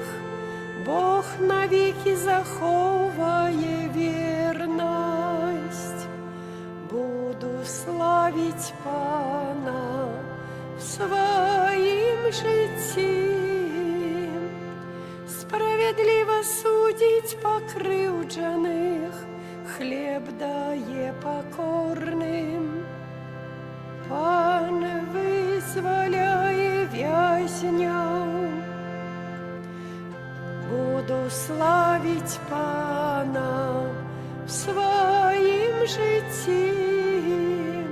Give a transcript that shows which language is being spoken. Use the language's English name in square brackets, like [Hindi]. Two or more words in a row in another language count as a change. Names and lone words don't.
[Ukrainian] Бог навіки заховує вірність. Буду славить Пана в своїм житті. [Belarusian] любіць пакрыўджаных, хлеб дае пакорным. Пан вызваляе вязняў. Буду славіць Пана в сваім жыцці.